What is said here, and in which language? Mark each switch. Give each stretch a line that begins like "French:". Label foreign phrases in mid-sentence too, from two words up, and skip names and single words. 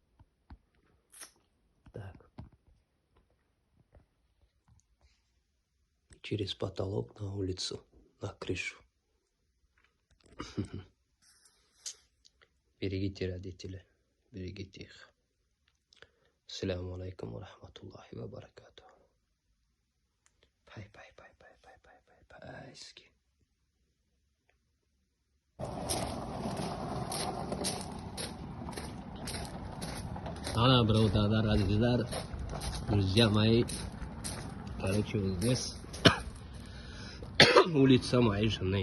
Russian: Так. Через потолок на улицу, на крышу. Берегите родителей, берегите их.
Arabic: السلام عليكم ورحمة الله وبركاته.
Russian: Пайски. Доброе утро, друзья мои. Короче, вот здесь улица моей жены.